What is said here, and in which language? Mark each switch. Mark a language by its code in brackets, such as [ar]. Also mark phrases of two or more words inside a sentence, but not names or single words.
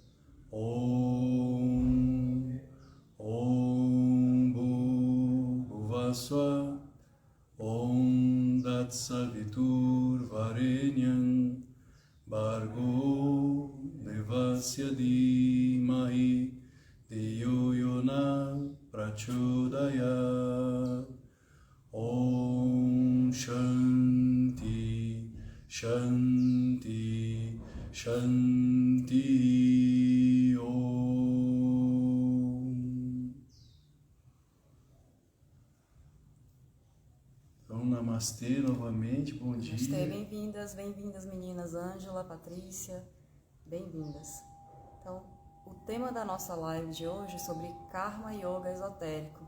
[sa] ॐ भुवस्व ॐ तत्सवितुर् वरेण्यं भर्गो देवस्य धीमहि धियो योन प्रचोदयात्. ॐ शान्ति शान्ति शान्ति ॐ. [pt] Então, namastê novamente, bom dia. Namastê, bem-vindas, bem-vindas meninas, Ângela, Patrícia, bem-vindas. Então, o tema da nossa live de hoje é sobre Karma Yoga esotérico.